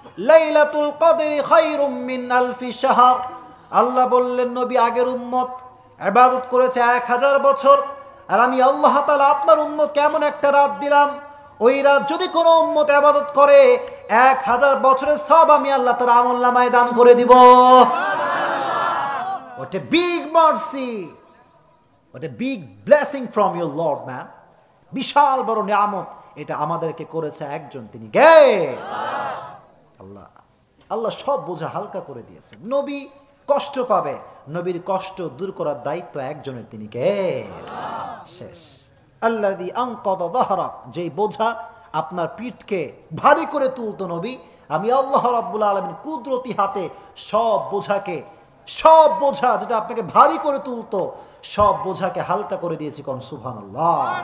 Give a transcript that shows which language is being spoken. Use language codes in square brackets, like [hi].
[ar] লাইলাতুল কদরি খায়রুম মিন আলফি শাহর। [bn] আল্লাহ বললেন নবী আগের উম্মত ইবাদত করেছে 1000 বছর, আর আমি আল্লাহ তাআলা আপনার উম্মত কেমন একটা রাত দিলাম, ওই রাত যদি কোনো উম্মত ইবাদত করে 1000 বছরের সব আমি আল্লাহ তাআলা আমলনামায় দান করে দিব। [en] What a big mercy, what a big blessing from your Lord, man. [bn] বিশাল বড় নিয়ামত এটা আমাদেরকে করেছে একজন, তিনি কে? আল্লাহ। আল্লাহ সব বোঝা হালকা করে দিয়েছে। নবী কষ্ট পাবে, নবীর কষ্ট দূর করার দায়িত্ব একজনের, তিনি কে? শেষ। [ar] আল্লাযী আনকাযা যাহরাক, [bn] যেই বোঝা আপনার পিঠকে ভারী করে তুলতো নবী, আমি আল্লাহ রাব্বুল আলামিন কুদরতি হাতে সব বোঝা যেটা আপনাকে ভারী করে তুলতো, সব বোঝাকে হালকা করে দিয়েছি। কোন সুবহানাল্লাহ।